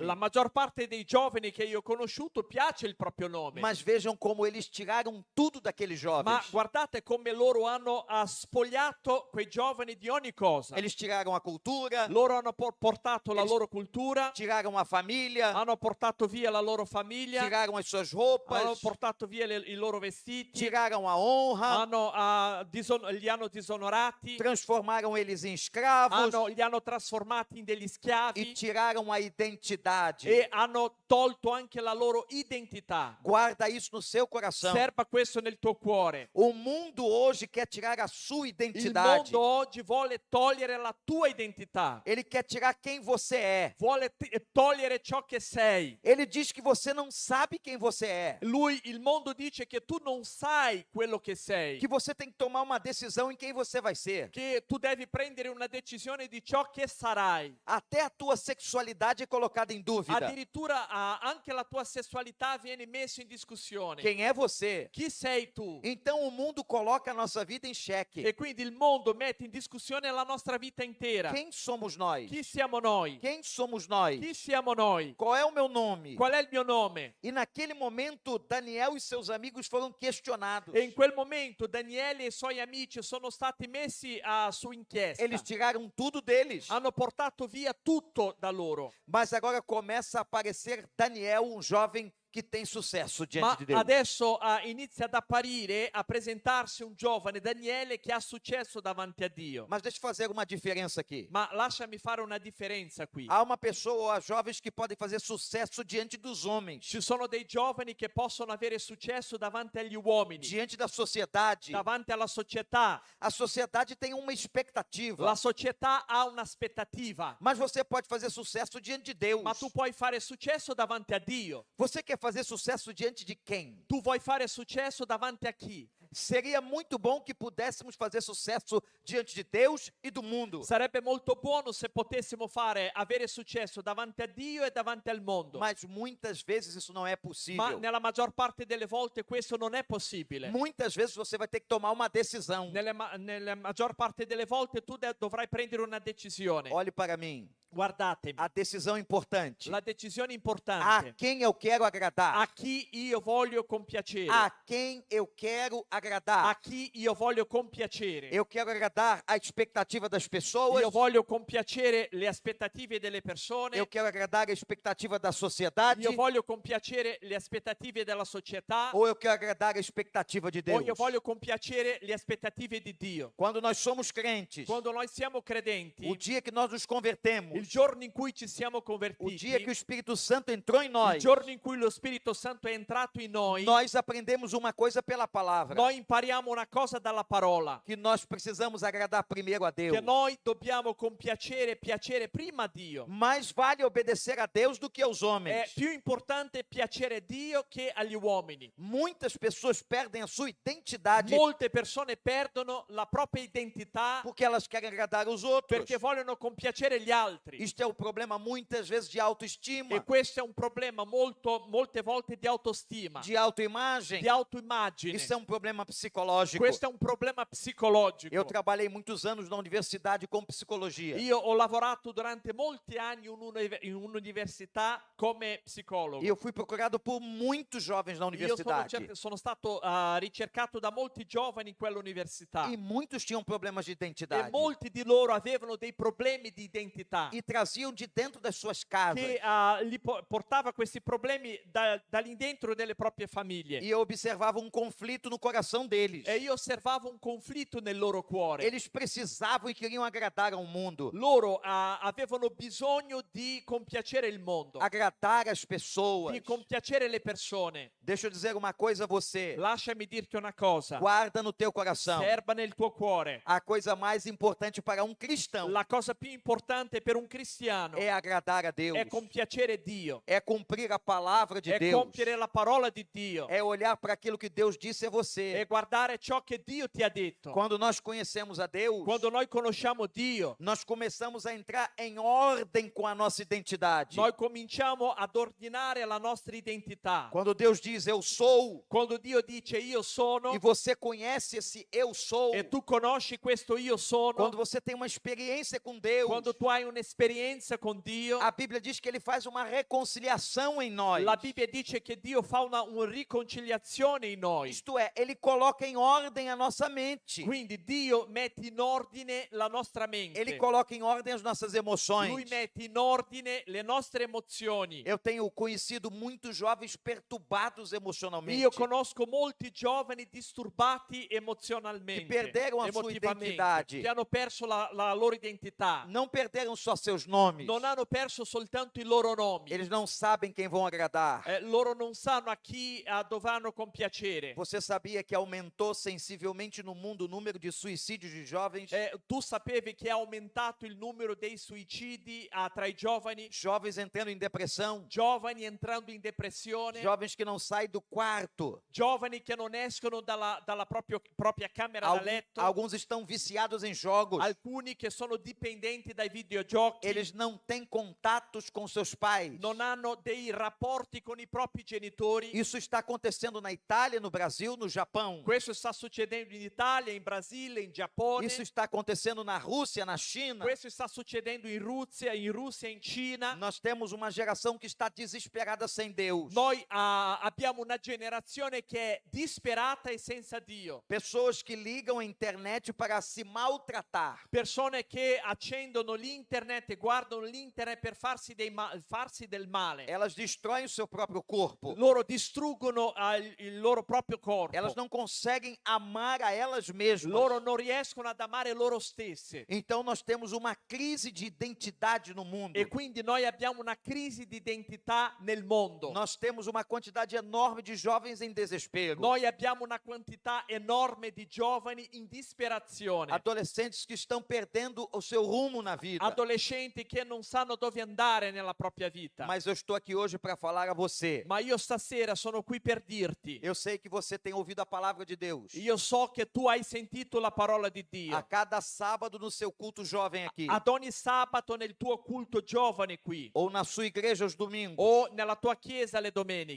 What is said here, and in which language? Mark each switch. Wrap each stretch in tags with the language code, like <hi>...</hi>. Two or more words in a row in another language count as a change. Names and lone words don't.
<it>La maggior parte dei giovani che io ho conosciuto piace il proprio nome.</it> <pt>Mas vejam como eles tiraram tudo daqueles</pt> <it>Ma</it> <pt>jovens.</pt> <it>guardate come loro hanno spogliato quei giovani di ogni cosa.</it> <pt>Eles tiraram a cultura,</pt> <it>Loro hanno portato la</it> <pt>Eles-</pt> <it>loro cultura,</it> <pt>tiraram a família,</pt> <it>hanno portato via la loro famiglia,</it> <pt>tiraram as suas</pt> <it>hanno</it> <pt>roupas,</pt> <it>portato via i loro vestiti,</it> <pt>tiraram a honra,</pt> <it>li hanno disonorati,</it> <pt>transformaram eles em escravos</pt> <it>li hanno trasformati in degli</it> <pt>e</pt> <it>schiavi</it> <pt>tiraram a identidade.</pt> <it>e hanno tolto anche la loro identità.</it> <pt>Guarda isso no seu coração.</pt> <it>Serba questo nel tuo cuore.</it> <pt>O mundo hoje quer tirar a sua</pt> <it>Il</it> <pt>identidade.</pt> <it>mondo oggi vuole togliere la tua identità,</it> <pt>Ele quer tirar quem você é.</pt> <it>vuole togliere ciò che sei.</it> <pt>Ele diz que você não sabe quem você é.</pt> <it>Il mondo dice che tu non sai quello che sei,</it> <pt>Que você tem que tomar uma decisão em quem você vai ser.</pt> <it>che tu devi prendere una decisione di ciò che sarai.</it> <pt>Até a tua sexualidade é colocada em dúvida.</pt> <it>Addirittura anche la tua sessualità viene messa in discussione.</it> <pt>Quem é você?</pt> <it>Chi sei tu?</it> <pt>Então o mundo coloca a nossa vida em xeque.</pt> <it>E quindi il mondo mette in discussione la nostra vita intera.</it> <pt>Quem somos nós?</pt> <it>Chi siamo noi?</it> <pt>Quem somos nós?</pt> <it>Chi siamo noi?</it> <pt>Qual é o meu nome?</pt> <it>Qual è il mio nome?</it> <pt>E naquele momento, Daniel e seus amigos foram questionados.</pt> <it>E in quel momento Daniele e i suoi amici sono stati messi su inchiesta.</it> <pt>Eles tiraram tudo deles.</pt> <it>Hanno portato via tutto da loro.</it> <pt>Mas agora começa a aparecer Daniel, um jovem que tem sucesso diante</pt> <it>Ma</it> <pt>de Deus.</pt> <it>adesso inizia ad apparire, a presentarsi un giovane Daniele che ha successo davanti a Dio.</it> <pt>Mas deixa eu fazer uma diferença aqui.</pt> <it>Ma lasciami fare una differenza qui.</it> <pt>Há uma pessoa, há jovens que podem fazer sucesso diante dos homens,</pt> <it>Ci sono dei giovani che possono avere successo davanti agli uomini,</it> <pt>diante da sociedade.</pt> <it>davanti alla società.</it> <pt>A sociedade tem uma expectativa.</pt> <it>La società ha un'aspettativa,</it> <pt>Mas você pode fazer sucesso diante de Deus.</pt> <it>ma tu puoi fare successo davanti a Dio.</it> <pt>Você quer fazer sucesso diante de quem?</pt> <it>Tu vuoi fare successo davanti a chi?</it> <pt>Seria muito bom que pudéssemos fazer sucesso diante de Deus e do mundo.</pt> <it>Sarebbe molto buono se potessimo avere successo davanti a Dio e davanti al mondo.</it> <pt>Mas muitas vezes isso não é</pt> <it>Ma</it> <pt>possível.</pt> <it>nella maggior parte delle volte questo non è possibile.</it> <pt>Muitas vezes você vai ter que tomar uma decisão.</pt> <it>Nella maggior parte delle volte tu dovrai prendere una decisione.</it> <pt>Olhe para mim.</pt> <it>Guardatemi,</it> <pt>A decisão importante.</pt> <it>la decisione</it> <pt>A importante. quem eu quero agradar.</pt> <it>A chi io voglio compiacere.</it> <pt>A quem eu quero agradar.</pt> <it>A chi io voglio compiacere.</it> <pt>Eu quero agradar a expectativa das pessoas.</pt> <it>Io voglio compiacere le aspettative delle persone.</it> <pt>Eu quero agradar a expectativa da sociedade.</pt> <it>Io voglio compiacere le aspettative della società.</it> <pt>Ou eu quero agradar a expectativa de</pt> <it>O</it> <pt>Deus.</pt> <it>io voglio compiacere le aspettative di Dio.</it> <pt>Quando nós somos crentes,</pt> <it>Quando noi siamo credenti,</it> <pt>o dia que nós nos convertemos,</pt> <it>il giorno in cui ci siamo</it> <pt>o</pt> <it>convertiti,</it> <pt>dia que o Espírito Santo entrou em</pt> <it>il</it> <pt>nós,</pt> <it>giorno in cui lo Spirito Santo è entrato in noi,</it> <pt>nós aprendemos uma coisa pela palavra.</pt> <it>noi impariamo una cosa dalla parola,</it> <pt>Que nós precisamos agradar primeiro a Deus.</pt> <it>che noi dobbiamo compiacere e piacere prima a Dio.</it> <pt>Mais vale obedecer a Deus do que aos</pt> <it>È</it> <pt>homens.</pt> <it>più importante piacere Dio che agli uomini.</it> <pt>Muitas pessoas perdem a sua identidade</pt> <it>Molte persone perdono la propria identità</it> <pt>porque elas querem agradar os outros.</pt> <it>perché vogliono compiacere gli altri.</it> <pt>Isto é o problema muitas vezes de autoestima,</pt> <it>E questo è un problema molte volte di autostima,</it> <pt>de autoimagem.</pt> <it>di autoimmagine.</it> <pt>Isso é um problema psicológico.</pt> <it>Questo è un problema psicologico.</it> <pt>Eu trabalhei muitos anos na universidade com psicologia.</pt> <it>Io ho lavorato durante molti anni in un'università come psicologo.</it> <pt>E eu fui procurado por muitos jovens na</pt> <it>Io</it> <pt>universidade.</pt> <it>sono stato ricercato da molti giovani in quell'università</it> <pt>E muitos tinham problemas de</pt> <it>e</it> <pt>identidade.</pt> <it>molti di loro avevano dei problemi di identità</it> <pt>E traziam de dentro das suas casas.</pt> <it>che portava questi problemi da lì dentro delle proprie famiglie.</it> <pt>E eu observava um conflito no coração deles.</pt> <it>E io osservavo un conflitto nel loro cuore.</it> <pt>Eles precisavam e queriam agradar ao mundo,</pt> <it>Loro avevano bisogno di compiacere il mondo,</it> <pt>agradar as pessoas.</pt> <it>di compiacere le persone.</it> <pt>Deixa eu dizer uma coisa a você.</pt> <it>Lasciami dirti una cosa,</it> <pt>Guarda no teu coração.</pt> <it>serba nel tuo cuore.</it> <pt>A coisa mais importante para um cristão</pt> <it>La cosa più importante per un cristiano</it> <pt>é agradar a Deus.</pt> <it>è compiacere Dio,</it> <pt>É cumprir a palavra de</pt> <it>è</it> <pt>Deus.</pt> <it>compiere la parola di Dio,</it> <pt>É olhar para aquilo que Deus disse a</pt> <it>è</it> <pt>você.</pt> <it>guardare ciò che Dio ti ha detto.</it> <pt>Quando nós conhecemos a Deus,</pt> <it>Quando noi conosciamo Dio,</it> <pt>nós começamos a entrar em ordem com a nossa identidade.</pt> <it>noi cominciamo ad ordinare la nostra identità.</it> <pt>Quando Deus diz eu sou,</pt> <it>Quando Dio dice io sono</it> <pt>e você conhece esse eu sou,</pt> <it>e tu conosci questo io sono,</it> <pt>quando você tem uma experiência com Deus,</pt> <it>quando tu hai un'esperienza con Dio,</it> <pt>a Bíblia diz que ele faz uma reconciliação em nós.</pt> <it>la Bibbia dice che Dio fa una riconciliazione in noi.</it> <pt>Isto é, ele coloca em ordem a nossa mente.</pt> <it>Quindi Dio mette in ordine la nostra mente.</it> <pt>Ele coloca em ordem as nossas</pt> <it>Lui</it> <pt>emoções.</pt> <it>mette in ordine le nostre emozioni.</it> <pt>Eu tenho conhecido muitos jovens perturbados emocionalmente.</pt> <it>Io conosco molti giovani disturbati emozionalmente,</it> <pt>Que perderam a sua</pt> <it>emotivamente,</it> <pt>identidade.</pt> <it>che hanno perso la loro identità.</it> <pt>Não perderam só seus nomes.</pt> <it>Non hanno perso soltanto i loro nomi.</it> <pt>Eles não sabem quem vão agradar.</pt> <it>Loro non sanno a chi dovranno compiacere.</it> <pt>Você sabia que aumentou sensivelmente no mundo o número de suicídios de jovens?</pt> <it>Tu sapevi che è aumentato il numero dei suicidi tra i giovani?</it> <pt>Jovens entrando em depressão?</pt> <it>Giovani entrando in depressione?</it> <pt>Jovens que não saem do quarto?</pt> <it>Giovani che non escono dalla propria camera da letto?</it> <pt>Alguns estão viciados em jogos.</pt> <it>Alcuni che sono dipendenti dai videogiochi?</it> <pt>Eles não têm contatos com seus pais.</pt> <it>Non hanno dei rapporti con i propri genitori?</it> <pt>Isso está acontecendo na Itália, no Brasil, no Japão.</pt> <it>Questo sta succedendo in Italia, in Brasile, in Giappone.</it> <pt>Isso está acontecendo na Rússia, na China.</pt> <it>Questo sta succedendo in Russia, in Cina.</it> <pt>Nós temos uma geração que está desesperada sem Deus.</pt> <it>Noi abbiamo una generazione che è disperata e senza Dio.</it> <pt>Pessoas que ligam a internet para se maltratar.</pt> <it>Persone che accendono l'internet e guardano l'internet per farsi del male.</it> <pt>Elas destroem o seu próprio corpo.</pt> <it>Loro distruggono il loro proprio corpo.</it> <pt>Elas não conseguem amar a elas mesmas.</pt> <it>Loro non riescono ad amare loro stesse.</it> <pt>Então nós temos uma crise de identidade no mundo.</pt> <it>E quindi noi abbiamo una crisi di identità nel mondo.</it> <pt>Nós temos uma quantidade enorme de jovens em desespero.</pt> <it>Noi abbiamo una quantità enorme di giovani in disperazione.</it> <pt>Adolescentes que estão perdendo o seu rumo na vida.</pt> <it>Adolescenti che non sanno dove andare nella propria vita.</it> <pt>Mas eu estou aqui hoje para falar a você.</pt> <it>Ma io stasera sono qui per dirti.</it> <pt>Eu sei que você tem ouvido a palavra de Deus.</pt> <it>Io so che tu hai sentito la parola di Dio.</it> <pt>A cada sábado no seu culto jovem aqui.</pt> <it>Ad ogni sabato nel tuo culto giovane qui.</it> <pt>Ou na sua igreja aos domingos.</pt> <it>O nella tua chiesa le domeniche.</it>